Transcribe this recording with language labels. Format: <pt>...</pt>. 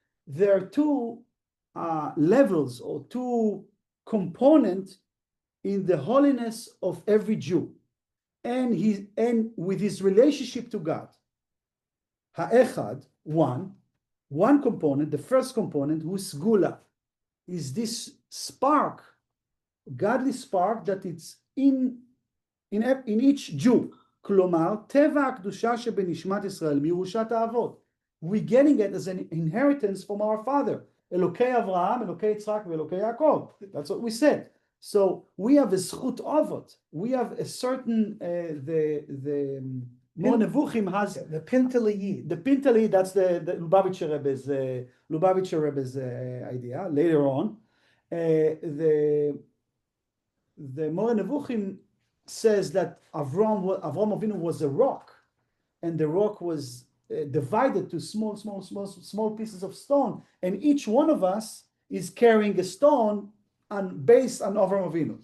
<en>There are two levels or two components in the holiness of every Jew, and with his relationship to God. Ha'echad, one component, the first component, who sgula, is this spark, godly spark that it's in each Jew.</en> <he>כלומר, טבע הקדושה שבנשמת ישראל, מירושת האבות.</he> <en>We're getting it as an inheritance from our father.</en> <he>אלוקי אברהם, אלוקי יצחק ואלוקי יעקב.</he> <en>That's what we said. So we have a zchut avot. We have a certain, the Mor Nevuchim has The Pinteliyid. the Pinteliyid, that's the Lubavitcher Rebbe's idea. Later on, the Mor Nevuchim says that Avram Avinu was a rock, and the rock was divided to small pieces of stone, and each one of us is carrying a stone based on Avram Avinu.</en>